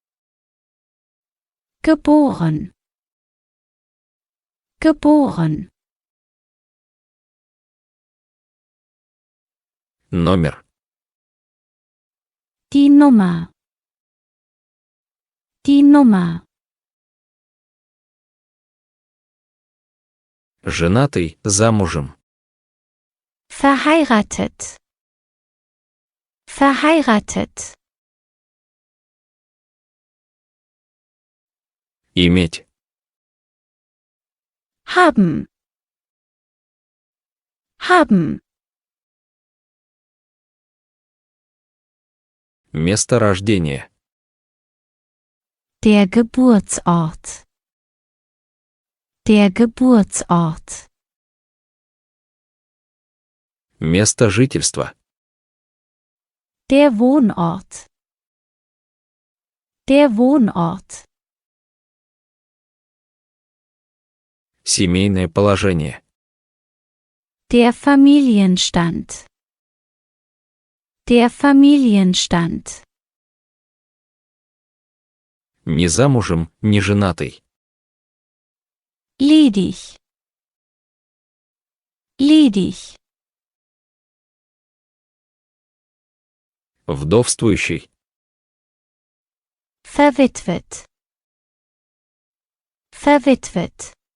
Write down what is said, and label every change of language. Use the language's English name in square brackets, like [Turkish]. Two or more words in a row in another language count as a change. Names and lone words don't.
[German] Geboren. Geboren. [Russian] Номер. [German] Die Nummer. Die Nummer. [Russian] Женатый, замужем. [German] Verheiratet. Verheiratet. [Russian] Иметь. [German] Haben. Haben. [Russian] Место рождения. [German] Der Geburtsort. Der Geburtsort. [Russian] Место жительства. [German] Der Wohnort. Der Wohnort. [Russian] Семейное положение. [German] Der Familienstand. Der Familienstand. [Russian] Не замужем, не женатый. [German] Ledig. Ledig. [Russian] Вдовствующий. [German] Verwitwet. Verwitwet.